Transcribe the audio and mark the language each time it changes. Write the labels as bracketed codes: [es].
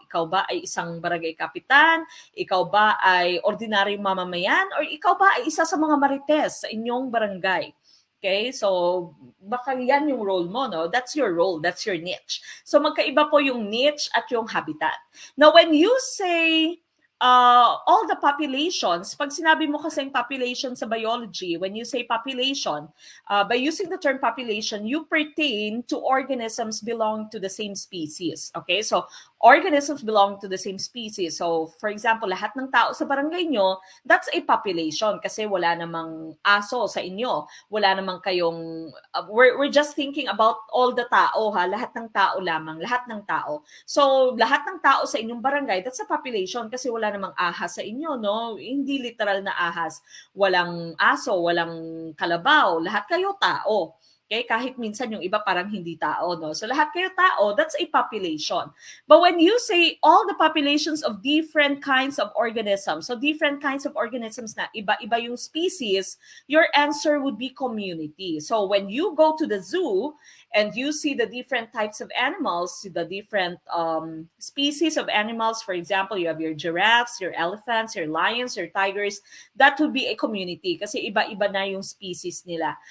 [tl] Ikaw ba ay isang barangay kapitan? Ikaw ba ay ordinaryong mamamayan? Or ikaw ba ay isa sa mga marites sa inyong barangay? Okay, so baka yan yung role mo, no? [en] That's your role, that's your niche. So magkaiba po yung niche at yung habitat. Now, when you say all the populations, pag sinabi mo kasing population sa biology, when you say population, by using the term population, you pertain to organisms belong to the same species. Okay, so organisms belong to the same species. So, for example, lahat ng tao sa barangay nyo, that's a population kasi wala namang aso sa inyo. Wala namang kayong, we're just thinking about all the tao, ha? [tl] Lahat ng tao lamang, lahat ng tao. So, lahat ng tao sa inyong barangay, that's a population kasi wala namang ahas sa inyo, no? Hindi literal na ahas. Walang aso, walang kalabaw, lahat kayo tao. Okay, kahit minsan yung iba parang hindi tao, no? [en] So lahat kayo tao, that's a population. But when you say all the populations of different kinds of organisms, so different kinds of organisms na iba-iba yung species, your answer would be community. So when you go to the zoo and you see the different types of animals, the different species of animals, for example, you have your giraffes, your elephants, your lions, your tigers, that would be a community kasi iba-iba na yung species nila.